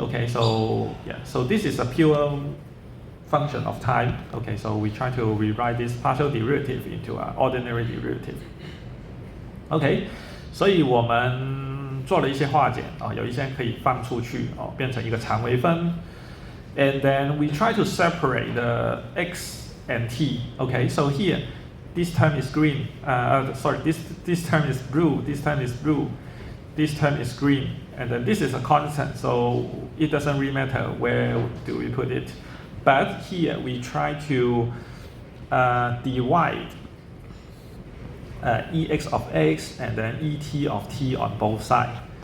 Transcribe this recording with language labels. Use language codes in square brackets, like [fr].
[en] Okay, so yeah, so this is a pure function of time. Okay, so we try to rewrite this partial derivative into an ordinary derivative. [zh] OK， 所以我们做了一些化简有一些可以放出去变成一个常微分。 [en] And then we try to separate the x and t. Okay, so here, this term is green. Sorry, this term is blue. This term is blue. This term is green. And then this is a constant, so it doesn't really matter where do we put it. But here we try to divide ex of x and then et of t on both sides.